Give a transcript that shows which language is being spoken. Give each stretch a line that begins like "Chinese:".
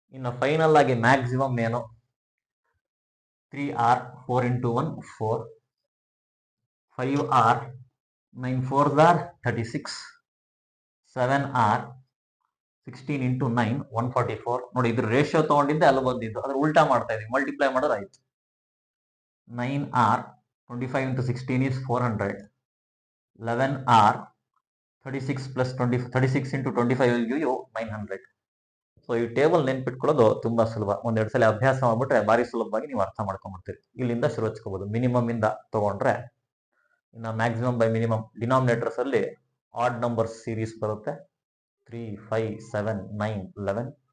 Kannada: ಇನ್ನು ಫೈನಲ್ ಆಗಿ ಮ್ಯಾಕ್ಸಿಮಮ್ ಏನು? 3r, 4 into 1 4, 5r, 9 4s are 36, 7r, 16 into 9 144. ನೋಡಿ, ಇದ್ರ ರೇಷಿಯೋ ತಗೊಂಡಿದ್ದೆ ಅಲ್ಲಿ ಬಂದಿದ್ದು, ಅದ್ರ ಉಲ್ಟಾ ಮಾಡ್ತಾ ಇದೀವಿ, ಮಲ್ಟಿಪ್ಲೈ ಮಾಡೋದು ಆಯ್ತು.
English: 9r, 25 into 16 is 400, 11r, 36 plus 20, 36 into 25 will give you 900.
Kannada: So ಈ ಟೇಬಲ್ ನೆನ್ಪಿಟ್ಕೊಳ್ಳೋದು ತುಂಬಾ ಸುಲಭ. ಒಂದೆರಡು ಸಲ ಅಭ್ಯಾಸ ಮಾಡ್ಬಿಟ್ರೆ ಬಾರಿ ಸುಲಭವಾಗಿ ನೀವು ಅರ್ಥ ಮಾಡ್ಕೊಂಡ್ಬಿಡ್ತೀರಿ. ಇಲ್ಲಿಂದ ಶುರು ಹಚ್ಕೋಬಹುದು. ಮಿನಿಮಮ್ ಇಂದ ತಗೊಂಡ್ರೆ ಇನ್ನು ಮ್ಯಾಕ್ಸಿಮಮ್ ಬೈ ಮಿನಿಮಮ್. ಡಿನಾಮಿನೇಟರ್ಸ್ ಅಲ್ಲಿ ಆಡ್ ನಂಬರ್ಸ್ ಸೀರೀಸ್ ಬರುತ್ತೆ, 3, 5, 7, 9, 11.